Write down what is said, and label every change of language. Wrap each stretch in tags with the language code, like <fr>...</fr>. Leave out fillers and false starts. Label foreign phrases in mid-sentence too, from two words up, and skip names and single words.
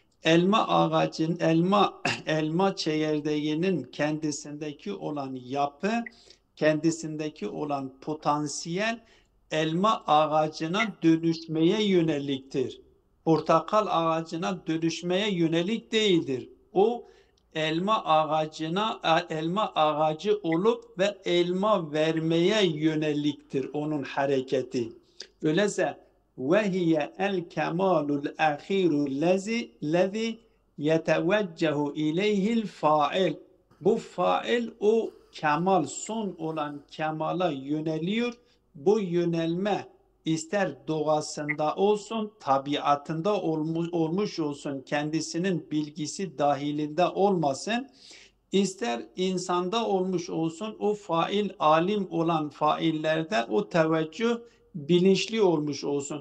<tr>Elma çekirdeğinin kendisindeki olan yapı, kendisindeki olan potansiyel elma ağacına dönüşmeye yöneliktir. Portakal ağacına dönüşmeye yönelik değildir. O elma ağacı olup ve elma vermeye yöneliktir onun hareketi. Öyleyse</tr> <ar>وَهِيَ الْكَمَالُ الْأَخِيرُ الَّذِي يَتَوَجَّهُ اِلَيْهِ الْفَاِلِ</ar> <tr>Bu fail o kemal, son olan kemala yöneliyor. Bu yönelme ister doğasında olsun, tabiatında olmuş olsun, kendisinin bilgisi dahilinde olmasın, ister insanda olmuş olsun, o fail, alim olan faillerde o teveccüh bilinçli olmuş olsun.</tr>